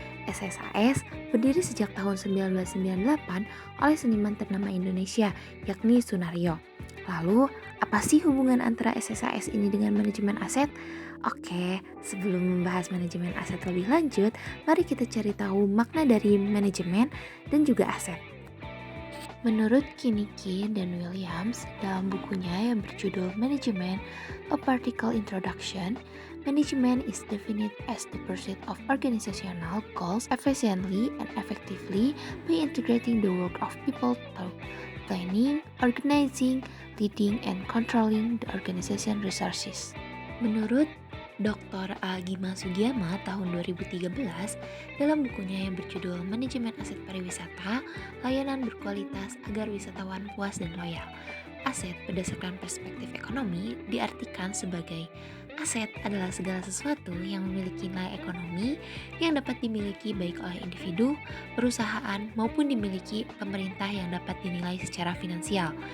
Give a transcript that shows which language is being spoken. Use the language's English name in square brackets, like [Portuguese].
[Indonesian] SSAS berdiri sejak tahun 1998 oleh seniman ternama Indonesia, yakni Sunaryo. Lalu, apa sih hubungan antara SSAS ini dengan manajemen aset? Oke, sebelum membahas manajemen aset lebih lanjut, mari kita cari tahu makna dari manajemen dan juga aset. Menurut Kinnicky dan Williams, dalam bukunya yang berjudul [English] Management, A Practical Introduction, management is defined as the pursuit of organizational goals efficiently and effectively by integrating the work of people through planning, organizing, leading, and controlling the organization resources. [Indonesian] Menurut Dr. Agima Sugiyama tahun 2013 dalam bukunya yang berjudul Manajemen Aset Pariwisata, Layanan Berkualitas Agar Wisatawan Puas dan Loyal. Aset berdasarkan perspektif ekonomi diartikan sebagai aset adalah segala sesuatu yang memiliki nilai ekonomi yang dapat dimiliki baik oleh individu, perusahaan, maupun dimiliki pemerintah yang dapat dinilai secara finansial.